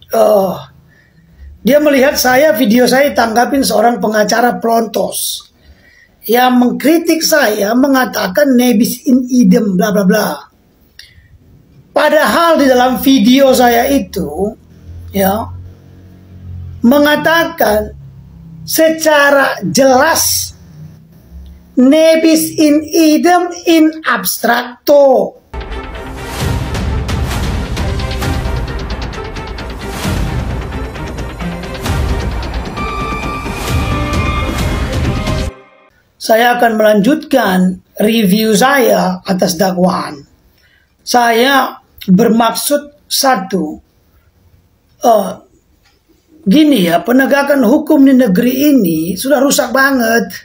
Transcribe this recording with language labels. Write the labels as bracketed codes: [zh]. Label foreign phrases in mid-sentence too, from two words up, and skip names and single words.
[id] eh, dia melihat video saya tanggapin seorang pengacara Prontos yang mengkritik saya, mengatakan [la] nebis in idem [id] bla bla bla. Padahal di dalam video saya itu ya mengatakan secara jelas [la] nebis in idem in abstracto. [id] Saya akan melanjutkan review saya atas dakwaan. Saya bermaksud satu, gini ya, penegakan hukum di negeri ini sudah rusak banget.